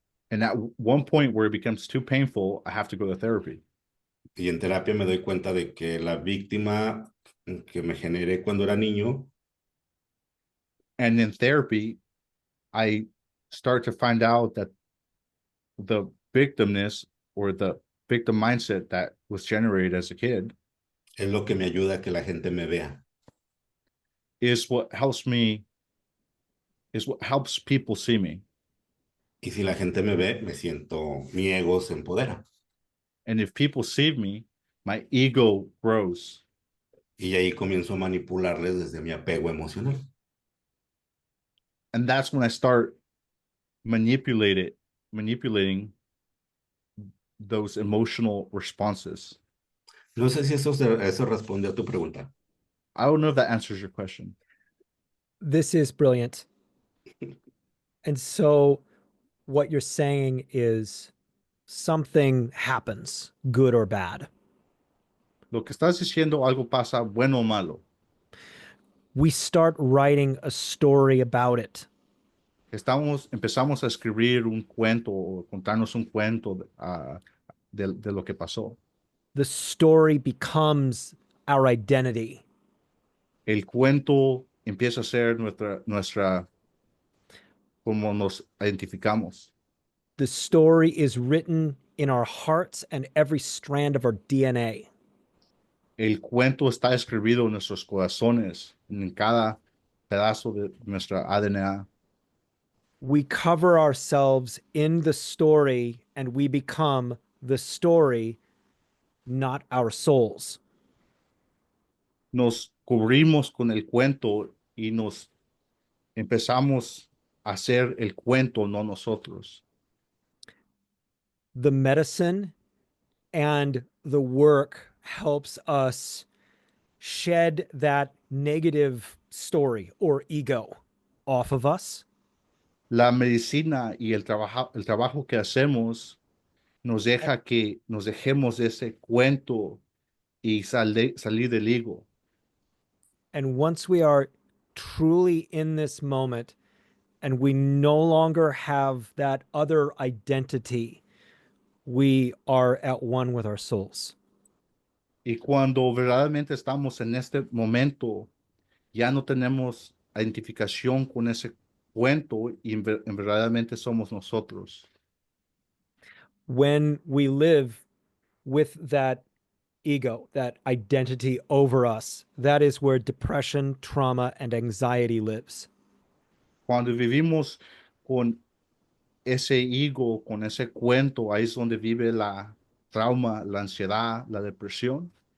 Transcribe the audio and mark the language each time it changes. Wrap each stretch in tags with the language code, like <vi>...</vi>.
<en>And at one point where it becomes too painful, I have to go to therapy.</en> <es>Y en terapia me doy cuenta de que la víctima que me generé cuando era niño</es> <en>And in therapy, I start to find out that the victimness or the victim mindset that was generated as a kid</en> <es>es lo que me ayuda a que la gente me vea.</es> <en>is what helps me, is what helps people see me.</en> <es>Y si la gente me ve, me siento, mi ego se empodera.</es> <en>And if people see me, my ego grows.</en> <es>Y ahí comienzo a manipularles desde mi apego emocional.</es> <en>And that's when I start manipulating those emotional responses.</en> <es>No sé si eso responde a tu pregunta.</es> <en>I don't know if that answers your question. This is brilliant. And so what you're saying is something happens, good or bad.</en> <es>Lo que estás diciendo, algo pasa, bueno o malo.</es> <en>We start writing a story about it.</en> <es>Empezamos a escribir un cuento o contarnos un cuento de lo que pasó.</es> <en>The story becomes our identity.</en> <es>El cuento empieza a ser como nos identificamos.</es> <en>The story is written in our hearts and every strand of our DNA.</en> <es>El cuento está escrito en nuestros corazones, en cada pedazo de nuestra ADN.</es> <en>We cover ourselves in the story and we become the story, not our souls.</en> <es>Nos cubrimos con el cuento y nos empezamos a hacer el cuento, no nosotros.</es> <en>The medicine and the work helps us shed that negative story or ego off of us.</en> <es>La medicina y el trabajo que hacemos nos deja que nos dejemos de ese cuento y salir del ego.</es> <en>And once we are truly in this moment and we no longer have that other identity, we are at one with our souls.</en> <es>Y cuando verdaderamente estamos en este momento, ya no tenemos identificación con ese cuento y verdaderamente somos nosotros.</es> <en>When we live with that ego, that identity over us, that is where depression, trauma, and anxiety lives.</en> <es>Cuando vivimos con ese ego, con ese cuento, ahí es donde vive la trauma, la ansiedad, la depresión.</es>